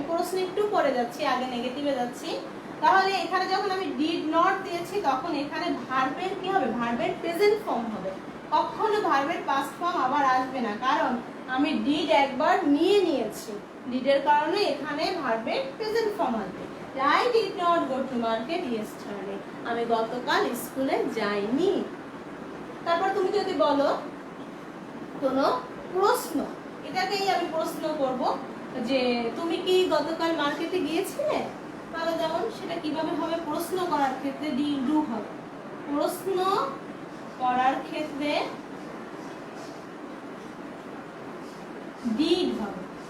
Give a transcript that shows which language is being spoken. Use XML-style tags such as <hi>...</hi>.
<bn>আমি প্রশ্ন একটু পরে যাচ্ছি, আগে নেগেটিভে যাচ্ছি। তাহলে এখানে যখন আমি ডিড নট দিয়েছি, তখন এখানে ভার্বের কি হবে? ভার্বের প্রেজেন্ট ফর্ম হবে। কখনো ভার্বের পাস্ট ফর্ম আবার আসবে না, কারণ আমি ডিড একবার নিয়েছি। ডিডের কারণে এখানে ভার্বের প্রেজেন্ট ফর্ম আসবে।</bn> <en>I did not go to market yesterday.</en> <bn>আমি গতকাল স্কুলে যাইনি। তারপর তুমি যদি বলো কোনো প্রশ্ন, এটাকেই আমি প্রশ্ন করব যে তুমি কি গতকাল মার্কেটে গিয়েছিলে? তাহলে যেমন সেটা কিভাবে হবে? প্রশ্ন করার ক্ষেত্রে ডু হবে। প্রশ্ন করার ক্ষেত্রে ডিড হবে।</bn>